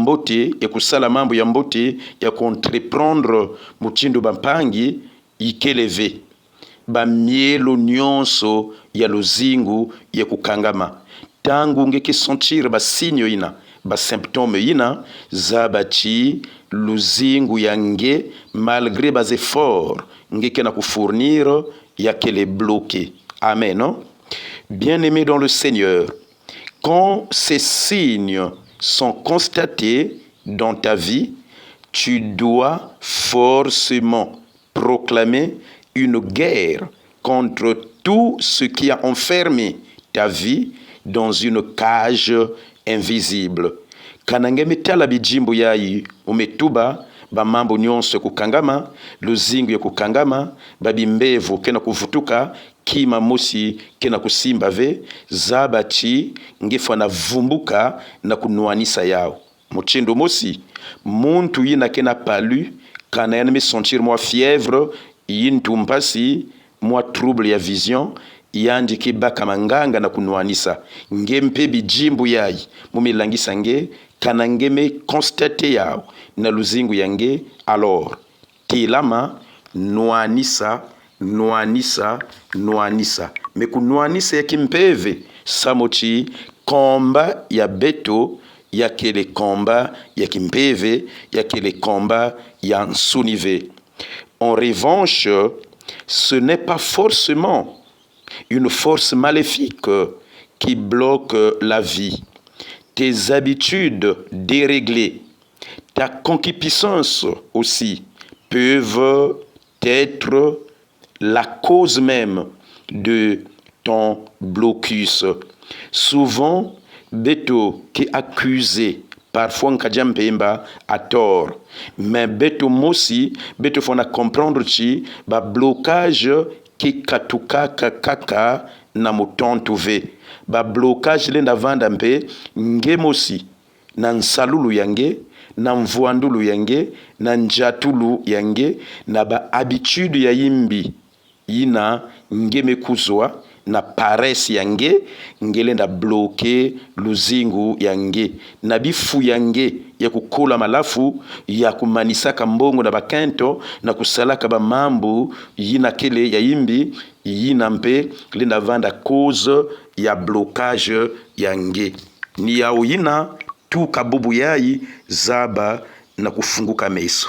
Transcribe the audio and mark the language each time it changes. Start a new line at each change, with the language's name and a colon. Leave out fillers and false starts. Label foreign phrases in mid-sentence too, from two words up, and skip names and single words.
Kituba (Democratic Republic of Congo): mbote ya kusala mambo ya mbote ya entreprendre muchindo bampangi ikeleve bamielo nyonso ya luzingu ya kukangama tangu ngeke sentir basinyo ina basymptôme ina zabachi luzingu yange malgré bas efforts ngeke na kufournir ya kele bloqué.
French: Amen, non? Bien-aimé dans le Seigneur, quand ces signes sont constatés dans ta vie, tu dois forcément proclamer une guerre contre tout ce qui a enfermé ta vie dans une cage invisible.
Kituba (Democratic Republic of Congo): Kanangeme tala bijimbo yayi umetuba ba mambo nyonso kukangama luzingu ya kukangama babimbevu kena kuvutuka kima mosi kena kusimba ve zabachi ngefa na vumbuka na kunuanisa yao muchindo mosi muntu yina kena palu kana yaname sentir
French: moi fièvre
Kituba (Democratic Republic of Congo): yintumpasi
French: moi trouble
Kituba (Democratic Republic of Congo): ya vision yandi kibaka manganga na kunuanisa ngempe bijimbu yayi mumilangisa nge kana ngeme constate yao na luzingu yange alors tilama nuanisa mekunuanisa ya kimpeve samochi komba ya beto ya kele komba ya kimpeve ya kele komba ya nsunive.
French: En revanche, ce n'est pas forcément une force maléfique qui bloque la vie. Tes habitudes déréglées, ta concupiscence aussi peuvent être la cause même de ton blocus.
Kituba (Democratic Republic of Congo): Souvent, beto
French: qui accusé parfois
Kituba (Democratic Republic of Congo): nkajambemba
French: à tort, mais
Kituba (Democratic Republic of Congo): beto mosi beto fona comprendre chi ba blocage qui katukaka kaka na mutontu ve ba blocage lenda vanda mpe ngemosi na nsalulu yange na mvuandulu yange na njatulu yange na ba habitude ya yimbi yina ngeme kuzwa na paresse yange ngelenda bloquer luzingu yange na bifu yange ya kukola malafu ya kumanisaka mbongo na bakento na kusalaka ba mambo yina kele ya yimbi yina mpe lenda vanda cause ya blocage yange ni ya yina tu kabubu yayi zaba na kufunguka meso.